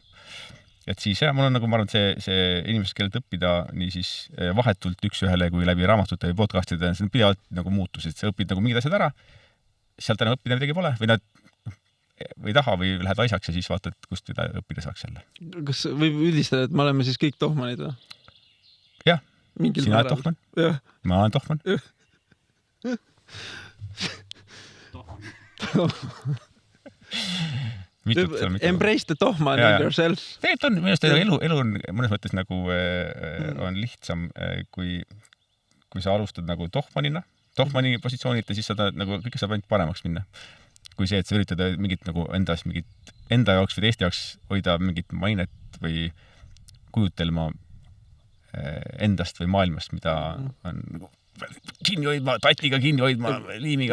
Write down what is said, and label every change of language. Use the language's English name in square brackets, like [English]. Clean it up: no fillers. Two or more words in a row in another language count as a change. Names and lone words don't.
[Estonian] Et siis mul on nagu, ma arvan, see inimesed, kellelt õppida nii siis vahetult üks ühele kui läbi raamatute või podcastide, see on pidevalt nagu muutusid. Sa õpid nagu mingid asjad ära, sealt enam õppida midagi pole või taha või lähed asjaks ja siis vaatad, kust mida õppida saaks jälle. Kas võib üldistada, et me oleme siis kõik tohmanid või? Jah, sina oled tohman, ma olen tohman. [English] Embrace the tohman in yourself. [Estonian] Tegelikult on, minu arust elu on mõnes mõttes nagu on lihtsam, kui sa alustad nagu tohmani positsioonilt ja siis saad nagu kõike saab ainult paremaks minna. Kui see, et sa üritada mingit nagu enda jaoks või teiste jaoks hoida mingit mainet või kujutelma endast või maailmast, mida on kinni hoidma, tatiga kinni hoidma, liimiga.